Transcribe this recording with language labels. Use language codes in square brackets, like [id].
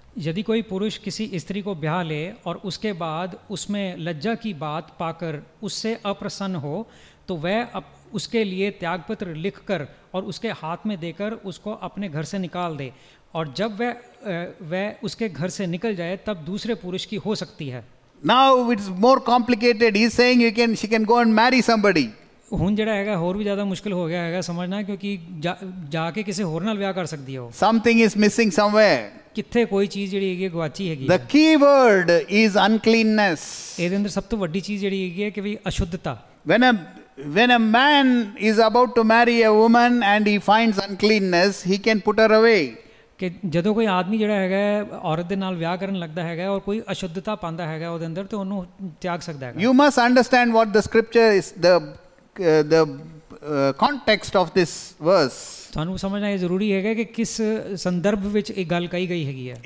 [hi] यदि कोई पुरुष किसी स्त्री को ब्याह ले और उसके बाद उसमें लज्जा की बात पाकर उससे अप्रसन्न हो तो वह उसके लिए त्यागपत्र लिखकर और उसके हाथ में देकर उसको अपने घर से निकाल दे, और जब वह उसके घर से निकल जाए तब दूसरे पुरुष की हो सकती है। [en] Now it's more complicated. He's saying she can go and marry somebody. [pa] ਹੁਣ ਜਿਹੜਾ ਹੈਗਾ ਹੋਰ ਵੀ ਜ਼ਿਆਦਾ ਮੁਸ਼ਕਿਲ ਹੋ ਗਿਆ ਹੈਗਾ ਸਮਝਣਾ, ਕਿਉਂਕਿ ਜਾ ਕੇ ਕਿਸੇ ਹੋਰ ਨਾਲ ਵਿਆਹ ਕਰ ਸਕਦੀ ਹੈ ਉਹ। [en] Something is missing somewhere. [pa] ਕਿੱਥੇ ਕੋਈ ਚੀਜ਼ ਜਿਹੜੀ ਹੈਗੀ ਗਵਾਚੀ ਹੈਗੀ। [en] The key word is uncleanness. [pa] ਇਹਦੇ ਅੰਦਰ ਸਭ ਤੋਂ ਵੱਡੀ ਚੀਜ਼ ਜਿਹੜੀ ਹੈਗੀ ਹੈ ਕਿ ਵੀ ਅਸ਼ੁੱਧਤਾ। [en] When a man is about to marry a woman and he finds uncleanness, he can put her away. [pa] ਕਿ ਜਦੋਂ ਕੋਈ ਆਦਮੀ ਜਿਹੜਾ ਹੈਗਾ ਔਰਤ ਦੇ ਨਾਲ ਵਿਆਹ ਕਰਨ ਲੱਗਦਾ ਹੈਗਾ ਔਰ ਕੋਈ ਅਸ਼ੁੱਧਤਾ ਪਾਉਂਦਾ ਹੈਗਾ ਉਹਦੇ ਅੰਦਰ ਤੇ ਉਹਨੂੰ ਤਿਆਗ ਸਕਦਾ ਹੈਗਾ। [en] You must understand what the scripture is, the context of this verse. [pa] ਤੁਹਾਨੂੰ ਸਮਝਣਾ ਇਹ ਜ਼ਰੂਰੀ ਹੈਗਾ ਕਿ ਕਿਸ ਸੰਦਰਭ ਵਿੱਚ ਇਹ ਗੱਲ ਕਹੀ ਗਈ ਹੈਗੀ ਹੈ।